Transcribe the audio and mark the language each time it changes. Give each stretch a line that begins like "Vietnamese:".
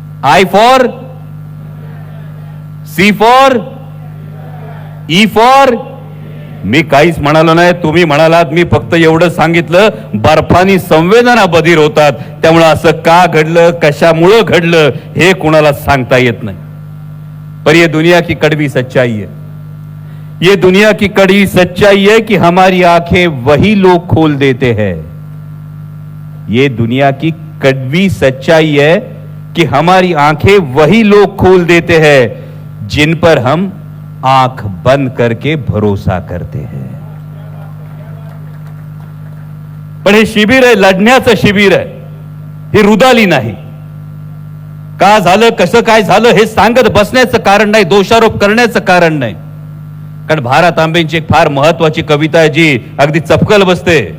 English: I for, C for, E for.
Marathi: मी काहीच म्हणालो नाही, तुम्ही म्हणालात. मी फक्त एवढं सांगितलं बर्फानी संवेदना बधीर होतात. त्यामुळे असं का घडलं, कशामुळं घडलं हे कोणाला सांगता येत नाही.
Hindi: पर ये दुनिया की कड़वी सच्चाई है. ये दुनिया की कड़वी सच्चाई है कि हमारी आंखें वही लोग खोल देते हैं. ये दुनिया की कड़वी सच्चाई है कि हमारी आंखें वही लोग खोल देते हैं जिन पर हम आंख बंद करके भरोसा करते हैं.
Marathi: पण हे शिबिर आहे, लढण्याचं शिबिर आहे. ही रुदाली नाही. का झालं कसं काय झालं हे सांगत बसण्याचं कारण नाही, दोषारोप करण्याचं कारण नाही. कारण भारत आंबेंची एक फार महत्वाची कविता आहे जी अगदी चपकल बसते.